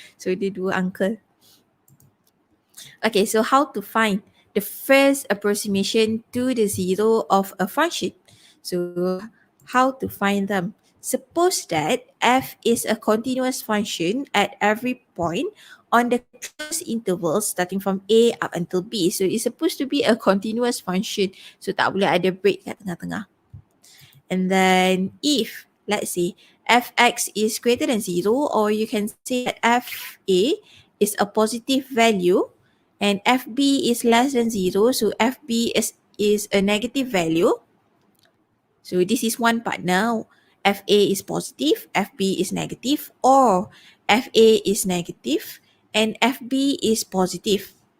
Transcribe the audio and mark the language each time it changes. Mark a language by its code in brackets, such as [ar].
[en] So they do uncle. Okay, so how to find the first approximation to the zero of a function? So how to find them? Suppose that f is a continuous function at every point on the closed intervals starting from A up until B. So it's supposed to be a continuous function. [ms] So tak boleh ada break kat tengah-tengah. [en] And then if, let's say, fx is greater than 0, or you can say that fa is a positive value and fb is less than 0, so fb is a negative value. So this is one part now. Fa is positive, fb is negative, or fa is negative and fb is positive.